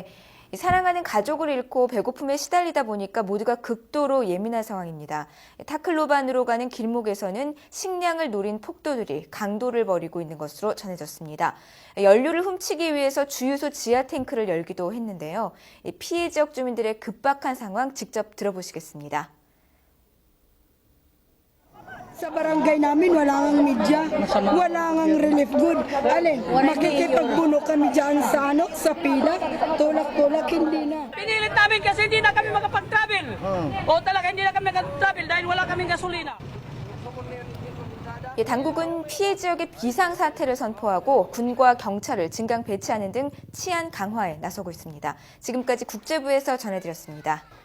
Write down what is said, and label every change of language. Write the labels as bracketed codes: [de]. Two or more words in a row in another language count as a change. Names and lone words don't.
[ko] 사랑하는 가족을 잃고 배고픔에 시달리다 보니까 모두가 극도로 예민한 상황입니다. 타클로반으로 가는 길목에서는 식량을 노린 폭도들이 강도를 벌이고 있는 것으로 전해졌습니다. 연료를 훔치기 위해서 주유소 지하 탱크를 열기도 했는데요. 피해 지역 주민들의 급박한 상황 직접 들어보시겠습니다. [tl] Sa barangay namin, wala ngang media, wala ngang [en] relief good. [tl] Alin, makikipagbuno kami dyan sa pila, tulak-tulak, hindi na. Pinilit namin kasi hindi na kami makapag-travel. O talaga hindi na kami makapag-travel dahil wala kaming gasolina. [ko] 당국은 피해 지역의 비상사태를 선포하고 군과 경찰을 증강 배치하는 등 치안 강화에 나서고 있습니다. 지금까지 국제부에서 전해드렸습니다.